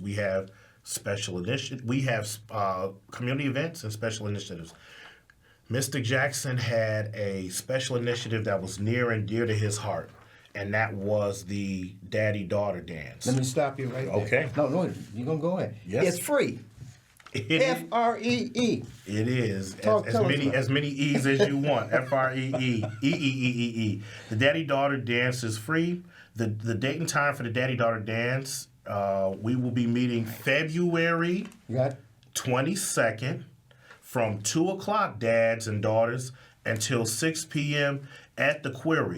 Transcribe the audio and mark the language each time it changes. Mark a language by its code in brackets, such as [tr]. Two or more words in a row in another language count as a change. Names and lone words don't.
[en] We have special initiatives. We have community events and special initiatives. Mr. Jackson had a special initiative that was near and dear to his heart, and that was the daddy-daughter dance. Let me stop you right there. Okay. No, you're going to go ahead. Yes. It's free. F-R-E-E. It is. As many E's as you want. F-R-E-E. E-E-E-E-E. The daddy-daughter dance is free. The date and time for the daddy-daughter dance, we will be meeting February 22nd from 2 o'clock, dads and daughters, until 6 p.m. at the Quarry.